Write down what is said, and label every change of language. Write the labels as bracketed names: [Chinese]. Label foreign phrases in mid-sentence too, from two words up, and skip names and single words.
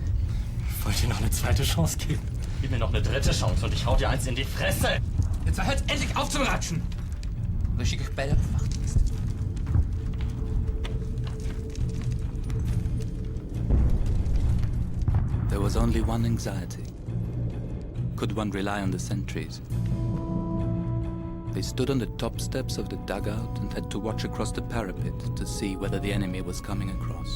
[German] Ich wollte dir noch eine zweite Chance geben. Gib mir noch eine dritte Chance und ich hau dir eins in die Fresse. Jetzt hört endlich auf zu ratschen. [Dutch] Dan schick ik bij de wachtdienst. [English] There was only one anxiety. Could one rely on the sentries? They stood on the top steps of the dugout and had to watch across the parapet to see whether the enemy was coming across.